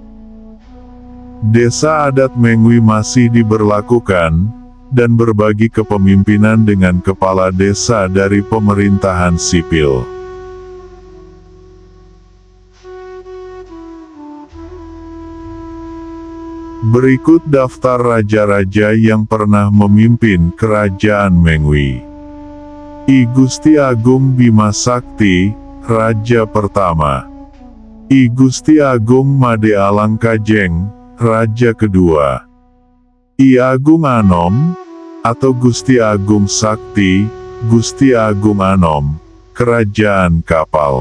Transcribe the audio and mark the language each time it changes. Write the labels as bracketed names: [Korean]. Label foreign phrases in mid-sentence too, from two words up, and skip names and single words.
[Indonesian] Desa adat Mengwi masih diberlakukan, dan berbagi kepemimpinan dengan kepala desa dari pemerintahan sipil. Berikut daftar raja-raja yang pernah memimpin Kerajaan Mengwi. I Gusti Agung Bima Sakti, Raja pertama. I Gusti Agung Made Alangkajeng, Raja kedua. I Agung Anom, atau Gusti Agung Sakti, Gusti Agung Anom, Kerajaan Kapal.